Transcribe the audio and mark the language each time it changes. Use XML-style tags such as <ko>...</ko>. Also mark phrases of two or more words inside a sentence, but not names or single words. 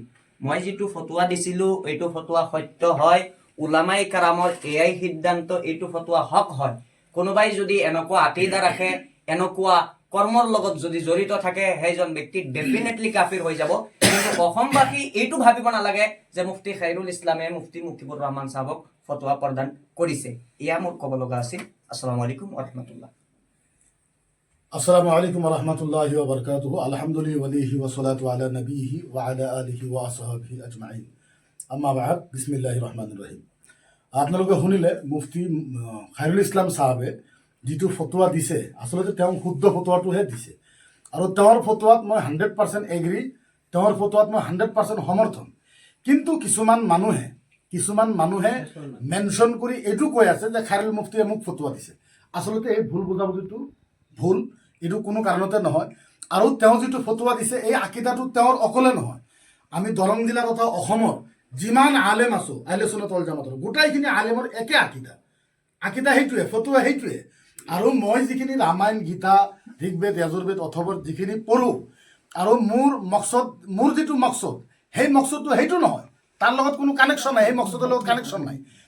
<as>মই যিটো ফতোৱা দিছিলোঁ এইটো ফতোৱা সত্য হয়, উলামাই কাৰামৰ এয়াই সিদ্ধান্ত, এইটো ফতোৱা হক হয়। কোনোবাই যদি এনেকুৱা আকীদা ৰাখে, এনেকুৱা কৰ্মৰ লগত যদি জড়িত থাকে, সেইজন ব্যক্তি ডেফিনেটলি কাফিৰ হৈ যাব। কিন্তু অসমবাসী এইটো ভাবিব নালাগে যে মুফতি খাইৰুল ইছলামে মুফতি মুকিবুৰ ৰহমান সাহেবক ফতোৱা প্ৰদান কৰিছে। এয়া মোৰ ক'ব লগা আছিল।</as> <ar>السلام عليكم و السلام عليكم و رحمة الله و بركاته. الحمد لله وليه و الصلاة على نبيه و على آله و أصحابه أجمعين. أما بعد، بسم الله الرحمن الرحيم.</ar> <as>আপোনালোকে শুনিলে মুফতি খাইৰুল ইছলাম সাহেবে যিটো ফতোৱা দিছে, আচলতে তেওঁ শুদ্ধ ফতোৱাটোহে দিছে। আৰু তেওঁৰ ফতোৱাত মই 100% এগ্ৰী, তেওঁৰ ফতোৱাত মই 100% সমৰ্থন। কিন্তু কিছুমান মানুহে মেনশ্যন কৰি এইটো কৈ আছে যে খাইৰুল মুফতিয়ে মোক ফতোৱা দিছে। আচলতে এই ভুল বুজাবুজিটো ভুল, এইটো কোনো কাৰণতে নহয়। আৰু তেওঁ যিটো ফতোৱা দিছে এই আকীদাটো তেওঁৰ অকলে নহয়, আমি দৰং জিলা তথা অসমৰ যিমান আলেম আছো</as> <ar>أهل السنة والجماعة</ar> <as>গোটাইখিনি আলেমৰ একে আকীদা সেইটোৱে, ফতোৱা সেইটোৱে। আৰু মই যিখিনি ৰামায়ণ, গীতা, ঋগ্বেদ, যজুৰ্বেদ, অথৰ্ববেদ যিখিনি পঢ়োঁ, আৰু মোৰ যিটো মকচদ, সেই মকচদটো সেইটো নহয়, তাৰ লগত কোনো কানেকশ্যন নাই, সেই মকচদৰ লগত কানেকশ্যন নাই।</as>